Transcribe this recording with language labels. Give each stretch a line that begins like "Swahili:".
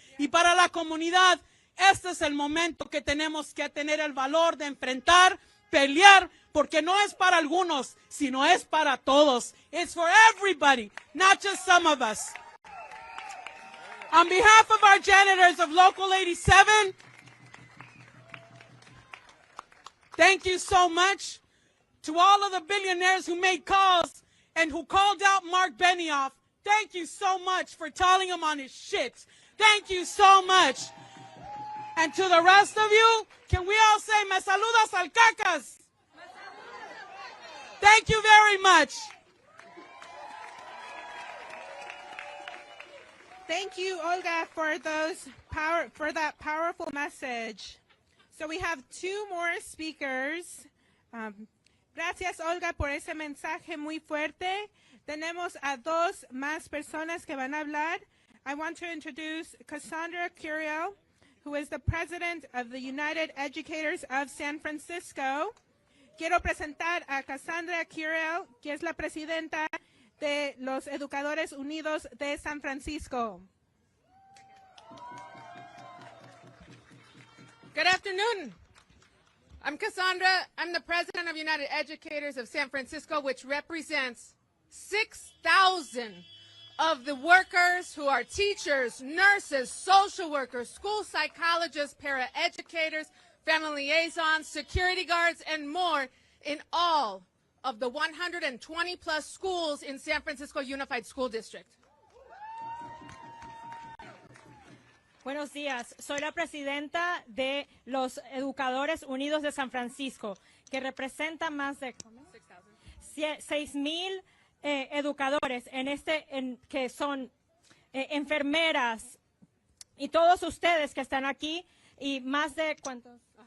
Spanish: Y para la comunidad, este es el momento que tenemos que tener el valor de enfrentar, pelear, porque no es para algunos, sino es para todos.
English: It's for everybody, not just some of us. On behalf of our janitors of Local 87, thank you so much to all of the billionaires who made calls and who called out Mark Benioff. Thank you so much for telling him on his shit. Thank you so much. And to the rest of you, can we all say,
Spanish: me saludas al cacas?
English: Thank you very much. Thank you, Olga, for that powerful message. So we have two more speakers.
Spanish: Gracias, Olga, por ese mensaje muy fuerte. Tenemos a dos más personas que van a hablar.
English: I want to introduce Cassandra Curiel, who is the president of the United Educators of San Francisco.
Spanish: Quiero presentar a Cassandra Curiel, que es la presidenta de los Educadores Unidos de San Francisco.
English: Good afternoon. I'm Cassandra. I'm the president of United Educators of San Francisco, which represents 6,000 of the workers who are teachers, nurses, social workers, school psychologists, paraeducators, family liaisons, security guards, and more in all of the 120 plus schools in San Francisco Unified School District.
Spanish: Buenos días, soy la presidenta de los Educadores Unidos de San Francisco, que representa más de 6,000 educadores que son enfermeras y todos ustedes que están aquí y más de ¿cuántos?